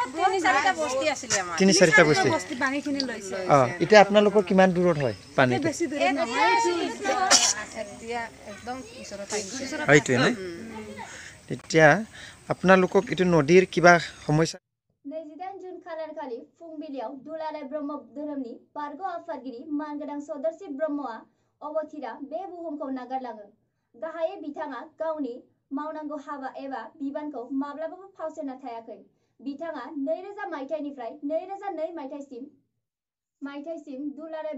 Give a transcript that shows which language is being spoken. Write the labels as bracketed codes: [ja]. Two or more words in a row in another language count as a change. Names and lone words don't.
[as] 3-4টা বস্তি এতিয়া আপোনালোকৰ কিমান দূৰত হয় পানী এইটোৱে ন এতিয়া আপোনালোকক এইটো নদীৰ কিবা সমস্যা [brx] 29 जुन खालारखालि फुंबिलियाव दुलाराय ब्रह्म धोरोमनि बारग' आफादगिरि मानगोनां सदरसि ब्रह्मआ अबथिरा बे बुहुमखौ नागारलाङो गाहायै बिथाङा गावनि मावनांगौ हाबा एबा बिबानखौ माब्लाबाबो फावसायना थायाखै बिथाङा 2000 मायथाइनिफ्राय 2002 मायथाइसिम दुलाराय